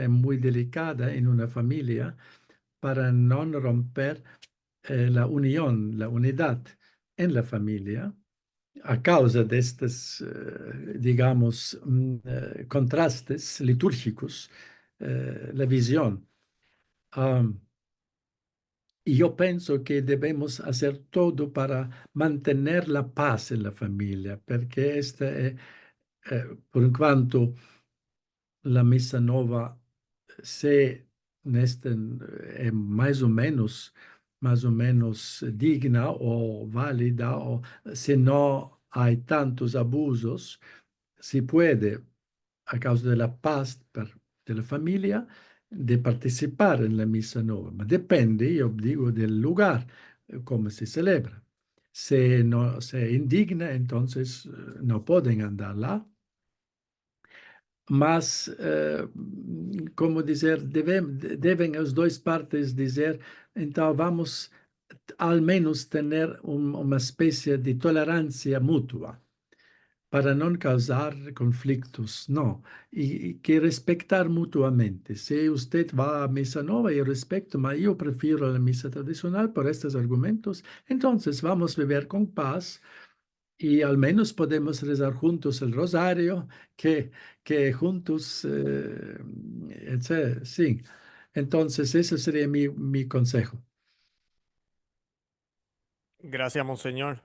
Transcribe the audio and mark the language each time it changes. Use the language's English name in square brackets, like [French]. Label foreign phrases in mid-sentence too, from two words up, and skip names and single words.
[Spanish] Es muy delicada en una familia para no romper la unión, la unidad en la familia a causa de estos, digamos, contrastes litúrgicos, la visión. Um, y yo pienso que debemos hacer todo para mantener la paz en la familia, porque por cuanto la [Portuguese] missa nova [Spanish] se è más o menos digna o válida, o si no hay tantos abusos, si puede, a causa de la paz de la familia, de participar en la misa nova. Ma depende, yo digo, del lugar, cómo se celebra. Si no se indigna, entonces no pueden andar lá. [Portuguese] Mas, como dizer, devem as duas partes dizer, então vamos ao menos ter uma espécie de tolerância mútua para não causar conflitos, não, e que respeitar mutuamente. Se você vai à missa nova, eu respeito, mas eu prefiro a missa tradicional por estes argumentos, então vamos viver com paz [Spanish] y al menos podemos rezar juntos el rosario, que juntos, sí. [Portuguese] Entonces, ese sería mi consejo. Gracias, Monseñor.